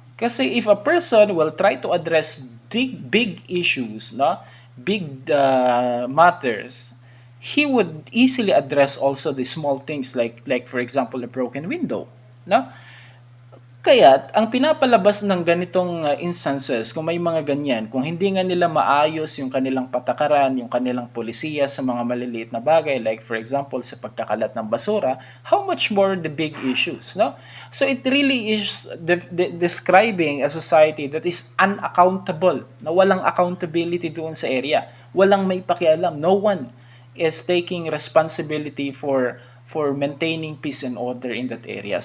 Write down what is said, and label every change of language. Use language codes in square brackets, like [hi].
[en] Kasi if a person will try to address big issues, no, big matters, he would easily address also the small things like for example a broken window, no? [tl] Kaya ang pinapalabas ng ganitong instances, kung may mga ganyan, kung hindi nga nila maayos yung kanilang patakaran, yung kanilang polisiya sa mga maliliit na bagay, like for example sa pagkakalat ng basura, [en] how much more the big issues, [tl] no? [en] So it really is describing a society that is unaccountable, [tl] na walang accountability doon sa area, walang may pakialam, [en] no one is taking responsibility for maintaining peace and order in that area.